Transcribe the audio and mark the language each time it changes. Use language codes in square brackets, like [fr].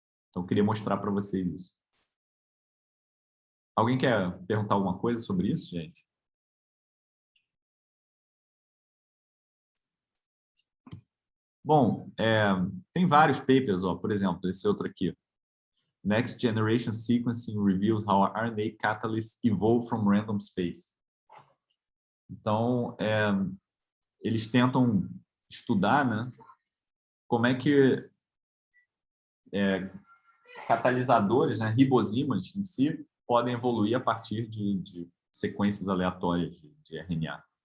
[pt] Então, eu queria mostrar para vocês isso. Alguém quer perguntar alguma coisa sobre isso, gente? Bom, tem vários papers, ó, por exemplo, esse outro aqui. [en] Next Generation Sequencing reveals how RNA catalysts evolve from random space. [pt] Então, eles tentam estudar, né, como é que catalisadores, né, ribozimas em si, podem evoluir a partir de sequências aleatórias de RNA.